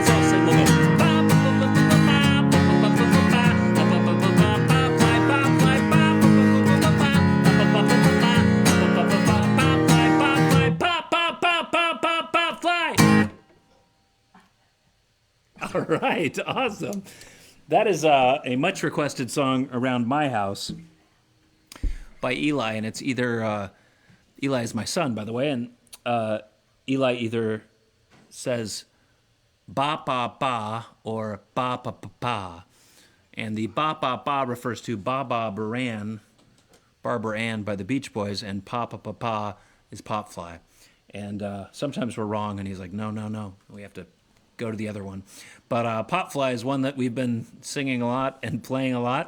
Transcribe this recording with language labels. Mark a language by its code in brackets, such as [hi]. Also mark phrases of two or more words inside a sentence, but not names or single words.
[en] Let's all sing the All right, awesome. That is a much requested song around my house by Eli, and it's either Eli is my son, by the way, and Eli either says ba ba ba or ba ba ba ba, and the ba ba ba refers to Baba Baran, Barbara Ann by the Beach Boys, and pa pa pa pa is Popfly, and sometimes we're wrong, and he's like, no, we have to go to the other one. But Popfly is one that we've been singing a lot and playing a lot.